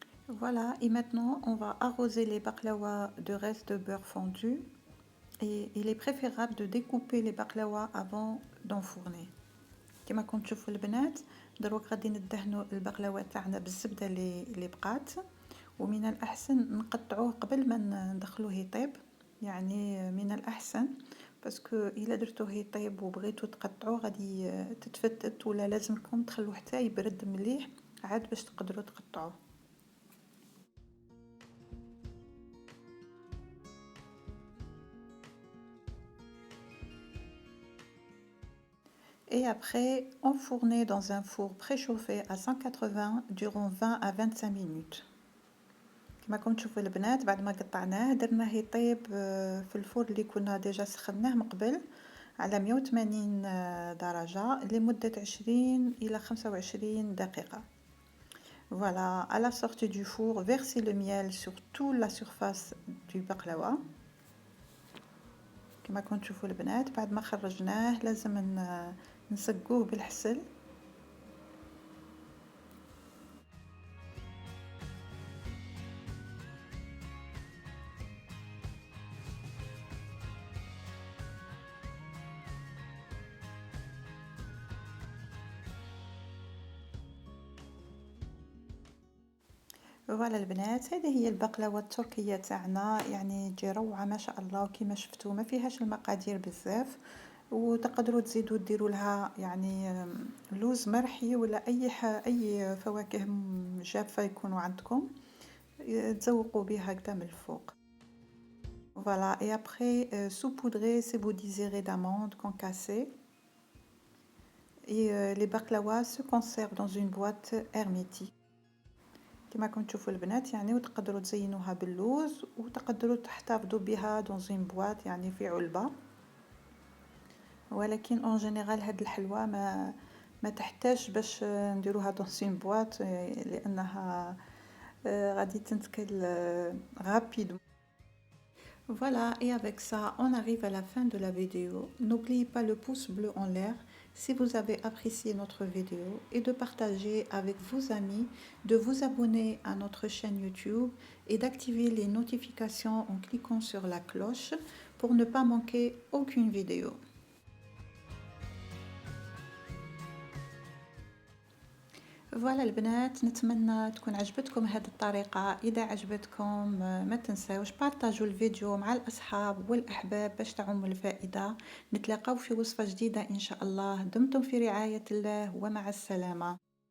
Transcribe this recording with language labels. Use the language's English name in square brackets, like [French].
[French] Voilà, et maintenant on va arroser les baklawas de reste de beurre fondu, et il est préférable de découper les baklawas avant d'enfourner. [Arabic] كما كنتم تشوفوا البنات دروك غادي ندهنوا البقلاوه تاعنا بالزبده اللي بقات، ومن الاحسن نقطعوه قبل ما ندخلوه يطيب، يعني من الاحسن باسكو الا درتوه يطيب وبغيتو تقطعوه غادي تتفتت، ولا لازمكم تخلوه حتى يبرد مليح عاد باش تقدروا تقطعوه. [French] Et après, enfourner dans un four préchauffé à 180 durant 20 à 25 minutes. [Arabic] كما راكم تشوفوا البنات بعد ما قطعناه درناه يطيب في الفور اللي كنا ديجا سخناه من قبل على 180 درجة لمدة 20 إلى 25 دقيقة. [French] Voilà, à la sortie du four, versez le miel sur toute la surface du baklawa. [Arabic] كما راكم تشوفوا البنات بعد ما خرجناه لازم نسقوه بالحسل. فوالا البنات، هذه هي البقلاوه التركيه تاعنا، يعني تجي روعه ما شاء الله، وكما شفتوا ما فيهاش المقادير بزاف، وتقدروا تزيدوا ديروا لها يعني لوز مرحي ولا اي فواكه جافه يكونوا عندكم تزوقوا بها هكذا من الفوق. [French] Voilà, et après saupoudrer ces vous désirez d'amandes concassées, et les baklawas se conservent dans une boîte hermétique. [Arabic] كما راكم تشوفوا البنات يعني، وتقدروا تزينوها باللوز وتقدروا تحتفظوا بها [French] dans une boîte [Arabic] يعني في علبة، ولكن اون جينيرال هاد الحلوى ما تحتاج باش نديروها dans une boîte لانها غادي تنتكل rapidement. [French] Voilà, et avec ça, on arrive à la fin de la vidéo. N'oubliez pas le pouce bleu en l'air, si vous avez apprécié notre vidéo et de partager avec vos amis, de vous abonner à notre chaîne YouTube et d'activer les notifications en cliquant sur la cloche pour ne pas manquer aucune vidéo. [Arabic] فوالا البنات، نتمنى تكون عجبتكم هذه الطريقة. إذا عجبتكم ما تنساوش بارطاجوا الفيديو مع الأصحاب والأحباب باش تعم الفائدة. نتلاقاو في وصفة جديدة إن شاء الله. دمتم في رعاية الله ومع السلامة.